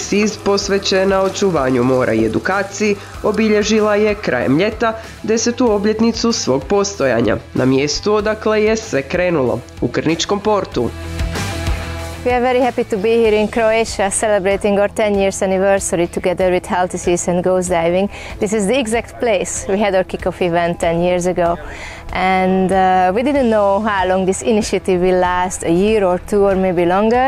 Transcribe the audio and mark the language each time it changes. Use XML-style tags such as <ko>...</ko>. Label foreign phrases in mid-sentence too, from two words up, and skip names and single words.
<hr>Seas posvećena očuvanju mora i edukaciji obilježila je krajem ljeta 10. obljetnicu svog postojanja na mjestu odakle je sve krenulo, u Krničkom portu.</hr> <en>We are very happy to be here in Croatia celebrating our 10 years anniversary together with Healthy Seas and Goes Diving. This is the exact place we had our kick-off event 10 years ago. And we didn't know how long this initiative will last, a year or two or maybe longer.</en>